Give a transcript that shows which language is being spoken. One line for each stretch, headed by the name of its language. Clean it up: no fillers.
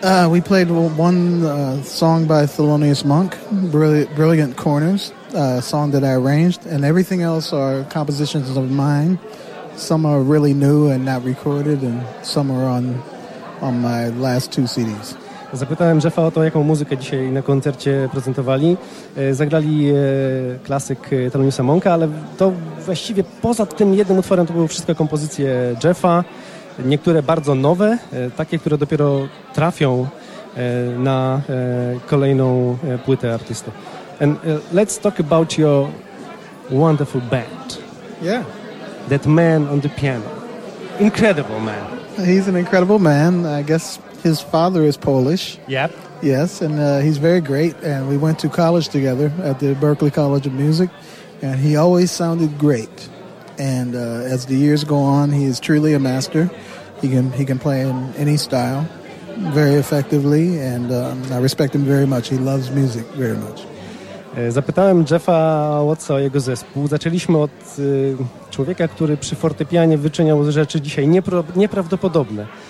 English: We played one song by Thelonious Monk, Brilliant Corners, a song that I arranged, and everything else are compositions of mine. Some are really new and not recorded, and some are on my last two CDs.
Polish: Zapytałem Jeffa o to, jaką muzykę dzisiaj na koncercie prezentowali. Zagrali klasyk Thelonious Monka, ale to właściwie poza tym jednym utworem to były wszystkie kompozycje Jeffa. Niektóre bardzo nowe, takie, które dopiero trafią na kolejną płytę artysty.
English: And let's talk about your wonderful band. Yeah. That man on the piano. Incredible man. He's an incredible man. I guess his father is Polish. Yep. Yes, and he's very great. And we went to college together at the Berklee College of Music. And he always sounded great. And as the years go on, he is truly a master. He can play in any style very effectively, and I respect him very much. He loves music very much.
Polish: Zapytałem Jeffa Wattsa o jego zespół. Zaczęliśmy od człowieka, który przy fortepianie wyczyniał rzeczy dzisiaj nieprawdopodobne.